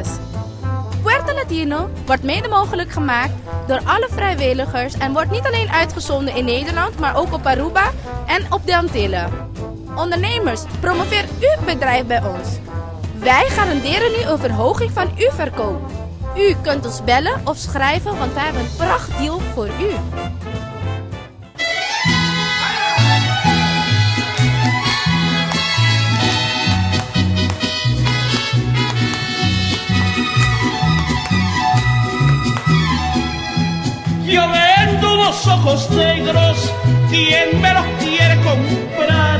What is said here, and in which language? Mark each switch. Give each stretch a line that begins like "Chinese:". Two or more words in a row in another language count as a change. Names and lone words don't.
Dutch: Puerto Latino wordt mede mogelijk gemaakt door alle vrijwilligers en wordt niet alleen uitgezonden in Nederland, maar ook op Aruba en op de Antillen. Ondernemers, promoveer uw bedrijf bij ons. Wij garanderen u een verhoging van uw verkoop. U kunt ons bellen of schrijven, want wij hebben een prachtdeal voor u.
Spanish: Yo vendo unos ojos negros, ¿quién me los quiere comprar?